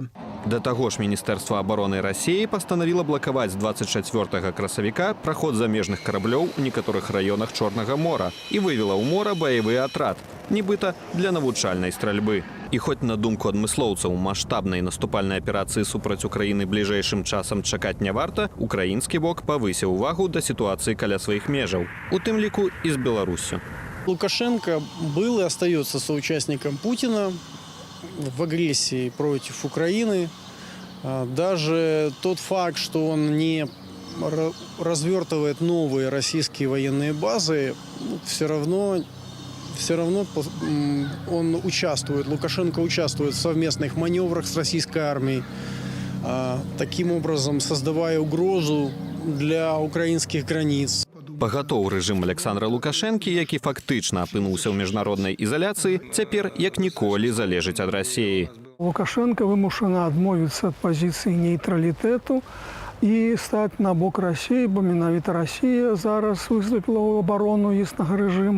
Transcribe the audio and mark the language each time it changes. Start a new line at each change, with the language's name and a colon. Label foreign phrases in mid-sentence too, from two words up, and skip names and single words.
Belarusian: Да таго ж Міністэрства абароны Расіі пастанавіла блакаваць з 24 красавіка праход замежных караблёў у некаторых раёнах Чорнага мора і вывела ў мора баявы атрад, нібыта для навучальнай стральбы. І хоць на думку адмыслоўцаў маштабнай наступальнай аперацыі супраць Украіны бліжэйшым часам чакаць не варта, украінскі бок павысіў увагу да сітуацыі каля сваіх межаў, у тым ліку і з Беларуссю.
Russian: Лукашенко был и остается соучастником Путина в агрессии против Украины. Даже тот факт, что он не развертывает новые российские военные базы, все равно он участвует, Лукашенко участвует в совместных маневрах с российской армией, таким образом создавая угрозу для украинских границ.
Belarusian: Пагатоў рэжым Александра Лукашэнкі, які фактычна апынуўся ў міжнароднай ізаляцыі, цяпер як ніколі залежыць ад Расіі. Лукашенко вымушана адмовіцца ад пазіцыі нейтралітэту і стаць на бок Расіі, бо менавіта Расія зараз выступіла ў абарону існага рэжыму.